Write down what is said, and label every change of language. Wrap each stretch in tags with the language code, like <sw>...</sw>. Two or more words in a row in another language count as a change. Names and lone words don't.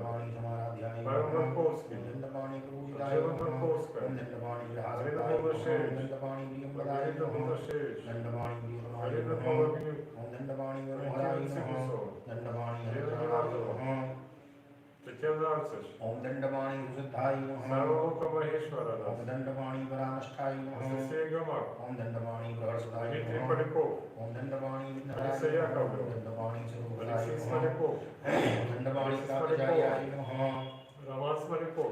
<sa>Doshapujayi</sa> <ru>Павел</ru> <sa>Namaha.</sa> <ru>Марковский, Анжела Марковская, Марина Павлашевич, Маргарита Павлашевич, Марина Павлогнюк, Валентина Цигусова, Елена Геннадьева, Татьяна Арцич,</ru> <sa>ॐ दण्डपाणि सुसिद्धायै नमः. सर्वलोक महेश्वराण, ॐ दण्डपाणि परमष्ठै नमः.</sa> <ru>Анастасия Гамак,</ru> <sa>ॐ दण्डपाणि प्रवरसाधायै</sa> <ru>Дмитрий</ru> <sa>Namaha.</sa> <ru>Поляков,</ru> <sa>ॐ दण्डपाणि</sa> <ru>Alisa</ru> <sa>विधारायै नमः.</sa> <ru>Yakovleva,</ru> <sa>ॐ दण्डपाणि सर्वदायै</sa> <ru>Алексей</ru> <sa>Namaha.</sa> <ru>Смоляков,</ru> <sa>ॐ दण्डपाणि</sa> <ru>Alisa</ru> <sa>प्रताचार्यायै नमः.</sa> <ru>Роман Смоляков,</ru>